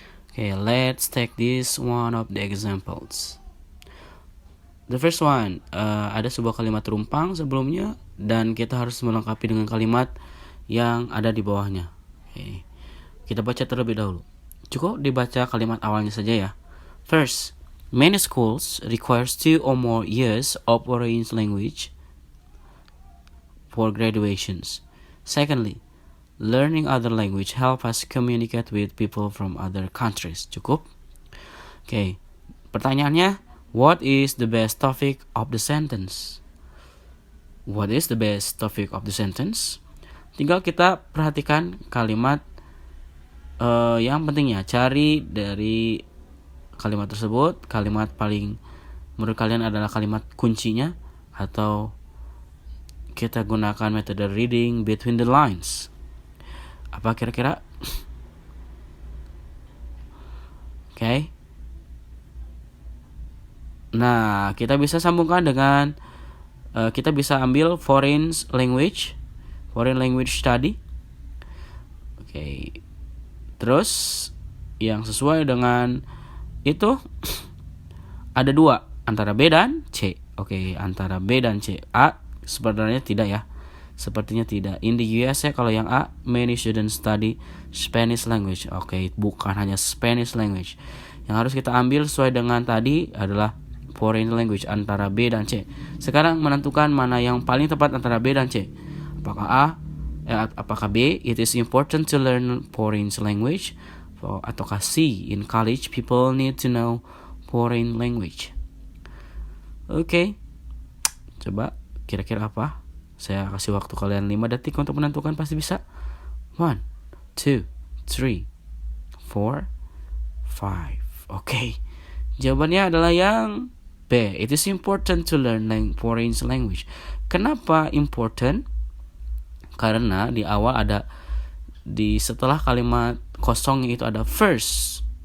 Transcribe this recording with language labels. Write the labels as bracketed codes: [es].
[en] Okay, let's take this one of the examples. The first one, [id] ada sebuah kalimat rumpang sebelumnya dan kita harus melengkapi dengan kalimat yang ada di bawahnya. Okay. Kita baca terlebih dahulu. Cukup dibaca kalimat awalnya saja ya. [en] First, many schools requires 2 or more years of foreign language for graduations. Secondly, learning other language help us communicate with people from other countries. [id] Cukup? Oke. Pertanyaannya, [en] what is the best topic of the sentence? What is the best topic of the sentence? [id] Tinggal kita perhatikan kalimat yang pentingnya. Cari dari kalimat tersebut, kalimat paling menurut kalian adalah kalimat kuncinya, atau kita gunakan metode [en] reading between the lines. [id] Apa kira-kira? Oke. Nah, kita bisa sambungkan dengan kita bisa ambil foreign language study. Oke. Terus yang sesuai dengan itu ada 2, antara B dan C. Oke, antara B dan C. A sebenarnya tidak ya. Sepertinya tidak. [en] In the USA, [id] kalau yang A, [en] many students study Spanish language. [id] Oke, bukan hanya Spanish language. Yang harus kita ambil sesuai dengan tadi adalah foreign language antara B dan C. Sekarang menentukan mana yang paling tepat antara B dan C. Apakah B, [en] it is important to learn foreign language, [id] ataukah C, [en] in college people need to know foreign language. [id] Oke. Coba kira-kira apa? Saya kasih waktu kalian 5 detik untuk menentukan, pasti bisa. 1, 2, 3, 4, 5. Oke. Jawabannya adalah yang B. [en] It is important to learn foreign language. [id] Kenapa important? Karena di awal ada, setelah kalimat kosongnya itu ada first.